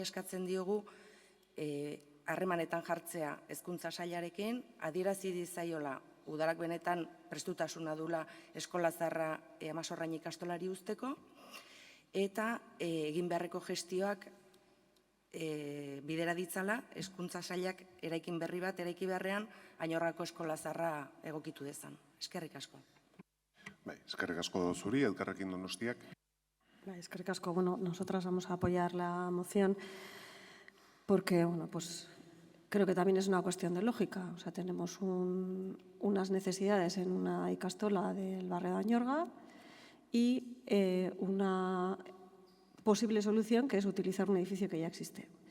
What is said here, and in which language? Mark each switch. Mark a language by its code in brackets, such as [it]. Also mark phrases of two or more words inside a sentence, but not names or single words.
[eu] eskatzen diogu harremanetan jartzea hezkuntza sailarekin, adierazi dizaiola udalak benetan prestutasuna dula eskola zaharra Amasorrain ikastolari uzteko, eta egin beharreko gestioak bidera ditzala, hezkuntza sailak eraikin berri bat, eraiki beharrean, Añorrako eskola zaharra egokitu dezan. Eskerrik asko. Eskerrik asko zuri, Elkarrekin Donostiak. Eskerrik asko. [es] Bueno, nosotras vamos a apoyar la moción porque, bueno, pues creo que también es una cuestión de lógica. O sea, tenemos unas necesidades en una ikastola del barrio de Añorga y una posible solución que es utilizar un edificio que ya existe.